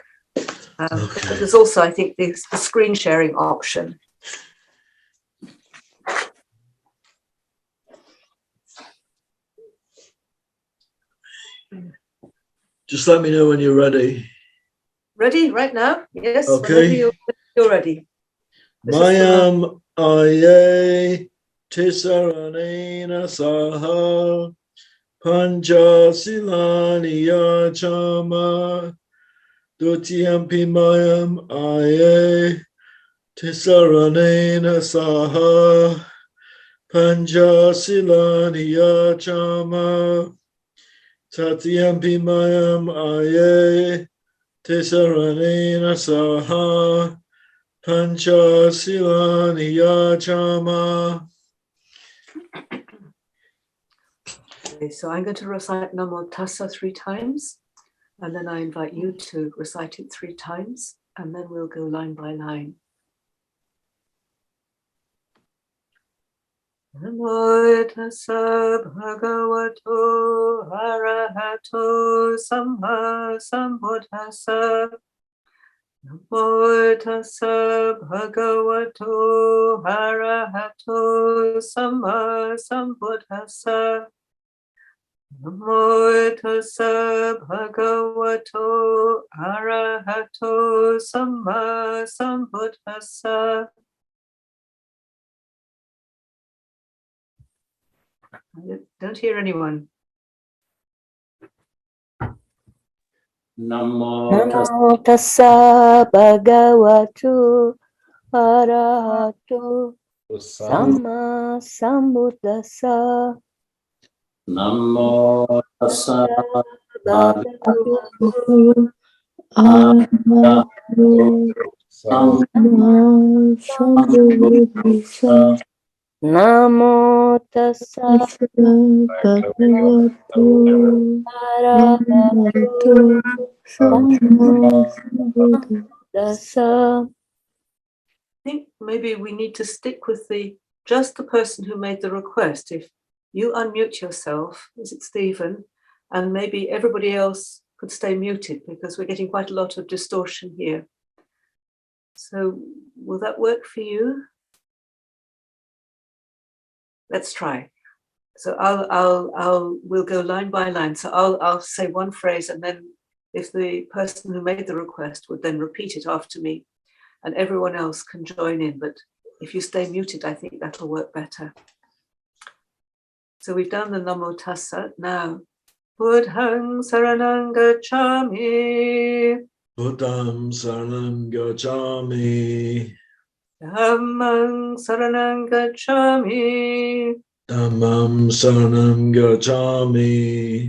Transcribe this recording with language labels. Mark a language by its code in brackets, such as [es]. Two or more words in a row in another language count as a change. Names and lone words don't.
[en] But there's also, I think, the screen sharing option. Just let me know when you're ready. Ready right now? Yes. Okay. Whenever you're ready. [pi] Mayam aye tisaranena saha panja silani yachama dutiyampi mayam aye tisaranena saha panja silani yachama tatiyampi mayam aye tisaranena saha Pancha Silani Yachama. [en] Okay, so I'm going to recite Namo Tassa 3 times, and then I invite you to recite it 3 times, and then we'll go line by line. [pi] Namo tassa bhagavato arahato samma sambuddhassa. Namo tassa bhagavato arahato samma sambuddhassa. Namo tassa bhagavato arahato samma sambuddhassa. [en] I don't hear anyone. [pi] Namo tassa bhagavato arahato samma sambuddhassa. Namo tassa Bhagavato arahato samma sambuddhassa. Namo tassa bhagavato arahato samma sambuddhassa. [en] I think maybe we need to stick with just the person who made the request. If you unmute yourself, is it Stephen? And maybe everybody else could stay muted because we're getting quite a lot of distortion here. So will that work for you? Let's try. So we'll go line by line. So I'll say one phrase, and then if the person who made the request would then repeat it after me, and everyone else can join in. But if you stay muted, I think that'll work better. So we've done the Namo Tassa. [pi] Now, Buddhang Saranang Gacchami. Buddham Saranam Gacchami. Dhammang Saranang Gacchami. Dhammam Saranam Gacchami.